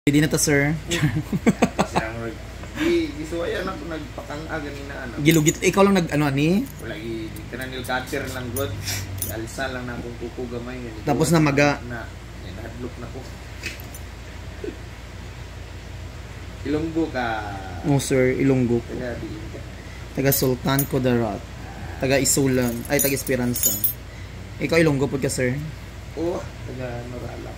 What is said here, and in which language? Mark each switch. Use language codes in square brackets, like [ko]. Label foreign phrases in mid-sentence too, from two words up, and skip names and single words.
[tl] Hindi na to, sir. [ceb] Gisuwayan ako nagpakanga ganina ano. Gilugit, ikaw lang nag-ano ani? Wala kanang cutter lang god. Alsa lang na akong kuko gamay ganito. Tapos na maga. Na hadlok na ko. Ilonggo ka. Oh, sir, Ilonggo ko. [hil] Taga diin ka. Taga Sultan Kudarat. Taga Isulan. Ay, taga Esperanza. Ikaw Ilonggo po ka, sir? Oo, taga Norala.